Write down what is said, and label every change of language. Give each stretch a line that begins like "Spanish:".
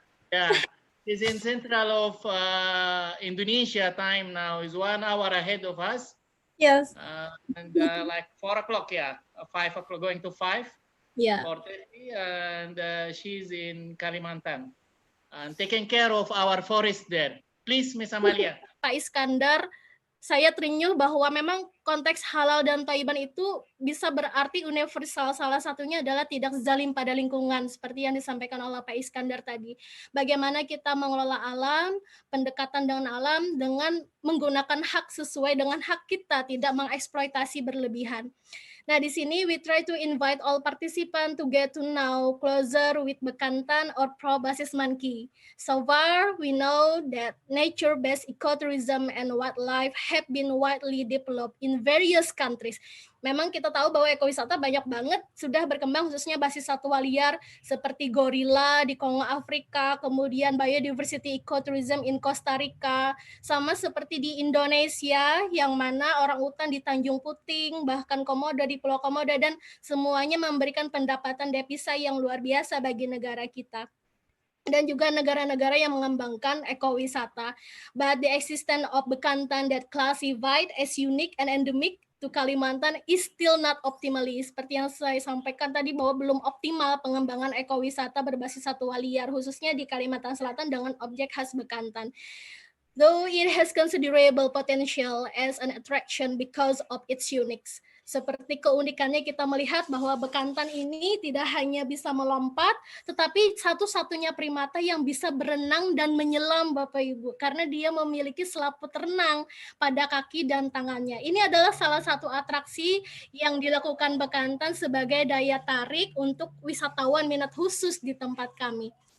English: Yeah, she's in central of Indonesia time now. Is 1 hour ahead of us. Yes. And like 4 o'clock, yeah, 5 o'clock going to 5. Yeah. 4:30, and she's in Kalimantan and taking care of our forest there. Please, Miss Amalia.
Indonesian: Pak Iskandar, saya terenyuh bahwa memang konteks halal dan thayyiban itu bisa berarti universal. Salah satunya adalah tidak zalim pada lingkungan, seperti yang disampaikan oleh Pak Iskandar tadi. Bagaimana kita mengelola alam, pendekatan dengan alam dengan menggunakan hak sesuai dengan hak kita, tidak mengeksploitasi berlebihan. Nah, di sini
English: we try to invite all participants to get to know closer with Bekantan or Pro-Basis Monkey. So far, we know that nature-based ecotourism and wildlife have been widely developed in various countries.
Indonesian: Memang kita tahu bahwa ekowisata banyak banget sudah berkembang, khususnya basis satwa liar seperti gorila di Kongo Afrika, kemudian
English: biodiversity ecotourism in Costa Rica,
Indonesian: sama seperti di Indonesia yang mana orang utan di Tanjung Puting, bahkan Komodo di Pulau Komodo, dan semuanya memberikan pendapatan devisa yang luar biasa bagi negara kita. Dan juga negara-negara yang mengembangkan ekowisata.
English: But the existence of Bekantan that classified as unique and endemic to Kalimantan is still not optimally.
Indonesian: Seperti yang saya sampaikan tadi bahwa belum optimal pengembangan ekowisata berbasis satwa liar, khususnya di Kalimantan Selatan dengan objek khas Bekantan.
English: Though it has considerable potential as an attraction because of its uniqueness.
Indonesian: Seperti keunikannya kita melihat bahwa Bekantan ini tidak hanya bisa melompat, tetapi satu-satunya primata yang bisa berenang dan menyelam, Bapak Ibu, karena dia memiliki selaput renang pada kaki dan tangannya. Ini adalah salah satu atraksi yang dilakukan Bekantan sebagai daya tarik untuk wisatawan minat khusus di tempat kami.